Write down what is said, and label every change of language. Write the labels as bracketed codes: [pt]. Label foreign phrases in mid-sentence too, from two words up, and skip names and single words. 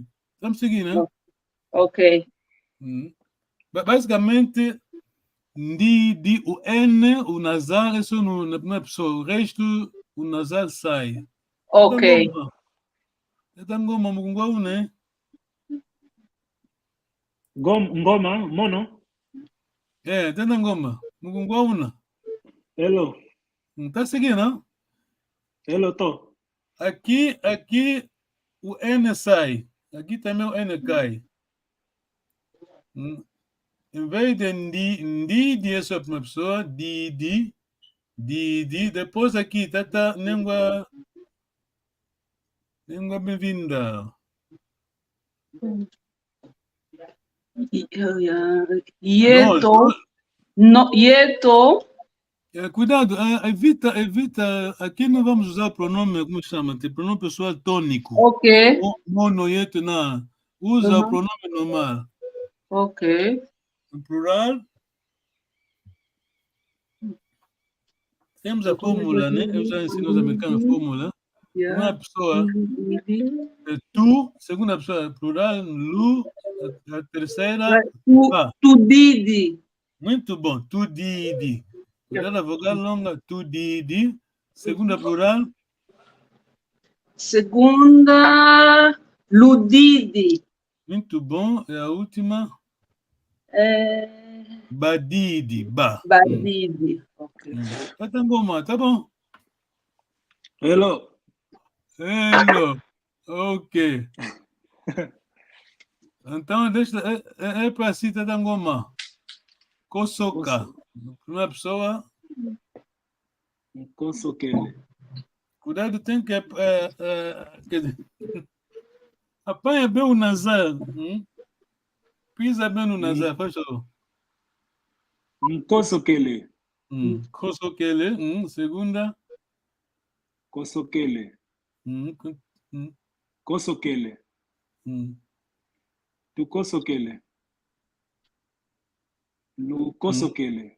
[pt] Estamos seguindo, né? Ok. Basicamente, Didi, o N, o nasal é só na primeira pessoa, o resto, o nasal sai. Ok. Ngoma, Mugungwau, né? Ngoma, mono. Ngoma, Mugungwau, né? Hello. Tá seguindo, não? Hello, tô. Aqui, o N sai. Aqui também o N cai. Em vez de Ndidi, essa é a primeira pessoa. [kg] Didi. [pt] Depois aqui, tá língua bem-vinda. [kg] Yeto. [pt] Cuidado, evita. Aqui não vamos usar o pronome, como chama? Tem pronome pessoal tônico. Ok. [kg] Mono, yeto, [pt] não. Usa o pronome normal. Ok. No plural, temos a fórmula, né? Eu já ensino os americanos a fórmula. Primeira pessoa é tu, segunda pessoa é plural, lu, a terceira, [kg] Tu Didi. [pt] Muito bom, [kg] tu didi. [pt] Cuidado a vogal longa, [kg] tu didi. [pt] Segunda plural. Segunda, Ludidi. Muito bom. E a última? [kg] Badidi, ba. Badidi. [pt] Ok. Tá bom, tá bom. Hello. Ok. Então, deixa. É para si, tá goma. Kosoka. Primeira pessoa. [kg] Kosokele. [pt] Cuidado, tem que. Quer dizer, apanha bem o nasal. Pisa bem no nasal, faz favor. [kg] Nkosokele. Kosokele. Segunda. Kosokele. Kosokele. Tukosokele. Lukosokele.